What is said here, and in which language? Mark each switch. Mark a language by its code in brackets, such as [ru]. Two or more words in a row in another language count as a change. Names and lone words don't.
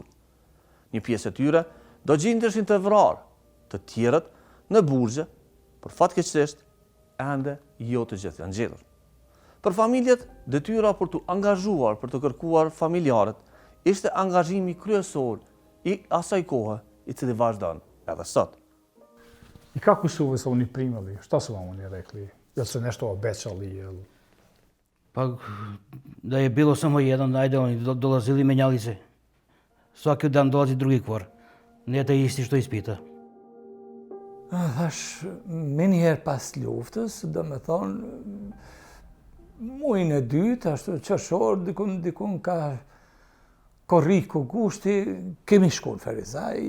[sq] Një pjesë e tyre do gjendeshin të vrarë, të tjerët në burgje, por fatkeqësisht ende jo të gjithë janë gjetur. Për familjet, detyra për të angazhuar për të kërkuar familjarët ishte angazhimi kryesor i asaj kohe i cili vazhdon edhe sot. [sr] I kako su oni primali? Šta su vam oni rekli? Jel su nešto obećali? Pa da je bilo samo jedan, ajde oni dolazili i menjali se. Svaki dan dolazi drugi kvor. Ne taj isti što ispita. [sq] Thash, me njëherë pas luftës, do me thonë, muajin e dytë, ashtu qershor, dikun ka korriku gushti, kemi shku në Ferizaj,